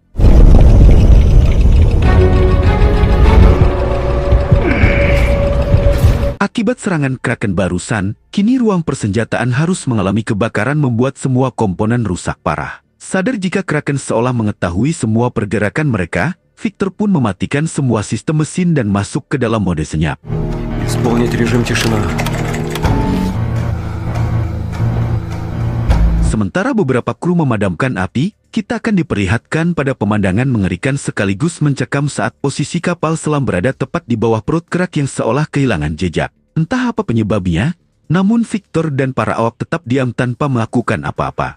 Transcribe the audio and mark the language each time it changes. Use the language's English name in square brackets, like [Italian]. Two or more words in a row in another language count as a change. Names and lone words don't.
[Indonesian] Akibat serangan Kraken barusan, kini ruang persenjataan harus mengalami kebakaran membuat semua komponen rusak parah. Sadar jika Kraken seolah mengetahui semua pergerakan mereka, Victor pun mematikan semua sistem mesin dan masuk ke dalam mode senyap. [Russian] Исполнить режим тишина. [Indonesian] Sementara beberapa kru memadamkan api, kita akan diperlihatkan pada pemandangan mengerikan sekaligus mencekam saat posisi kapal selam berada tepat di bawah perut kerak yang seolah kehilangan jejak. Entah apa penyebabnya, namun Victor dan para awak tetap diam tanpa melakukan apa-apa.